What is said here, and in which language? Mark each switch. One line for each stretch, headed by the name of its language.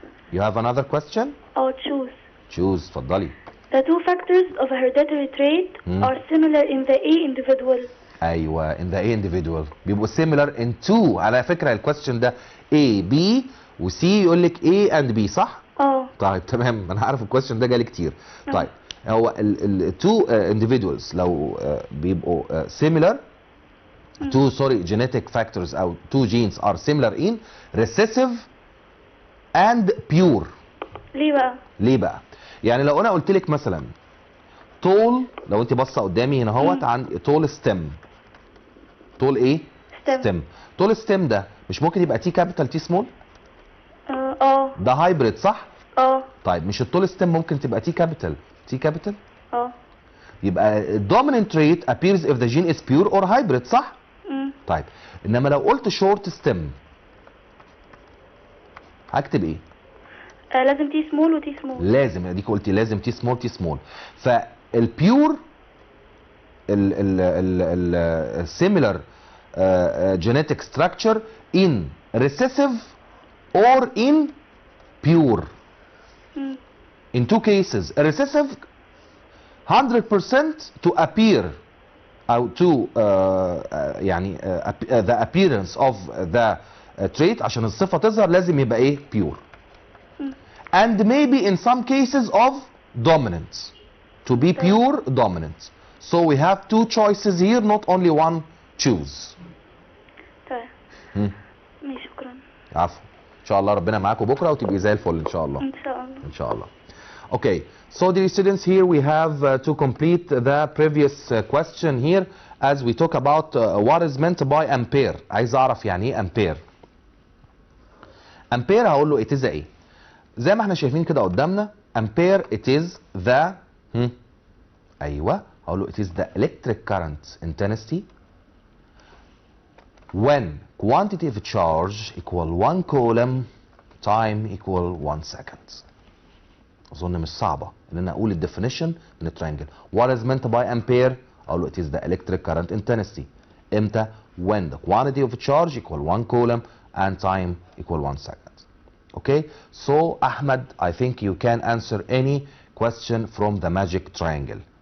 English: You have another question? Choose. Choose, اتفضلي. The two factors of a hereditary trait are similar in the A individual. ايوه in the A individual بيبقوا similar in two.
Arabic: على فكره الكويستشن ده A B و C يقول لك A and B صح؟ طيب تمام، انا عارف الكويستشن ده جالي كتير. طيب هو
English: ال two individuals لو بيبقوا similar two genetic factors او two genes are similar in recessive and pure.
Arabic: ليه بقى؟ ليه بقى؟ يعني لو انا قلت لك مثلا طول، لو انت باصه قدامي هنا اهوت عند طول ستيم. طول ايه؟ ستيم. طول ستيم ده مش ممكن يبقى تي كابيتال تي سمول؟ ده هايبريد صح؟ طيب مش الطول ستيم ممكن تبقى تي كابيتال تي كابيتال؟ يبقى الدوميننت تريت
English: appears if the gene is pure or hybrid
Arabic: صح؟ طيب انما لو قلت شورت ستيم هكتب ايه؟ لازم تي سمول وتي سمول. لازم، اديك قلتي لازم تي سمول تي سمول.
English: فالبيور السيميلر genetic structure in recessive or in pure. In two cases, a recessive 100% to appear أو to يعني the appearance of the trait
Arabic: عشان الصفة تظهر لازم يبقى ايه؟
English: pure. And maybe in some cases of dominance. To be pure dominant. So we have two choices here, not only one choose.
Arabic: طيب. شكرا. عفوا. ان شاء الله ربنا معاكم بكره وتبقي زي الفل ان شاء الله. ان شاء الله. ان شاء الله. Okay.
English: So dear students, here we have to complete the previous question here as we talk about what is meant by ampere.
Arabic: عايز اعرف يعني ايه ampere.
English: ampere هقول له it is ايه؟
Arabic: زي ما احنا شايفين كده قدامنا
English: ampere it is the ايوه
Arabic: هقول له
English: it is the electric current intensity when quantity of charge equal 1 coulomb time equal 1 second.
Arabic: اظن مش صعبه ان انا اقول الديفينيشن من الترينجل.
English: what is meant by ampere
Arabic: اقول له
English: it is the electric current intensity.
Arabic: امتى؟
English: when the quantity of charge equal 1 coulomb and time equal 1 second. Okay, so Ahmed, I think you can answer any question from the magic triangle.